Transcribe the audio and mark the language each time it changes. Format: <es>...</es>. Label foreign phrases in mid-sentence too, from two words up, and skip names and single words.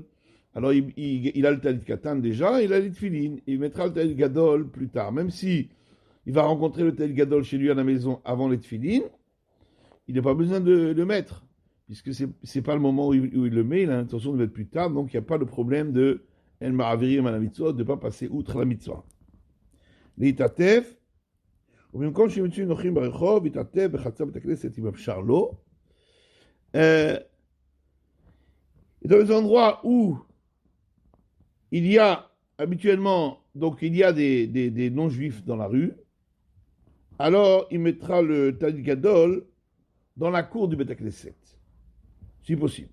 <fr>Alors il a le</fr> <he>טלית קטן</he> <fr>déjà, il a les Tfilin, il mettra le</fr> <he>טלית גדול</he> <fr>plus tard. Même si il va rencontrer le</fr> <he>טלית גדול</he> <fr>chez lui à la maison avant les Tfilin, il n'a pas besoin de le mettre, puisque ce n'est pas le moment où il le met, il a l'intention de le mettre plus tard, donc il n'y a pas de problème de</fr> <he>אין מעבירין</he> <fr>à la mitzvah, de ne pas passer outre la mitzvah.</fr> <he>L'Itatef, ובמקום שימצאו נוחים ברחוב, יתעטף בחצר בית הכנסת אם אפשר לו.</he> <fr>Et dans les endroits où il y a habituellement, donc il y a des non-juifs dans la rue, alors il mettra le</fr> <he>טלית גדול</he> <fr>dans la cour du</fr> <he>בית הכנסת,</he> <fr>si possible.</fr>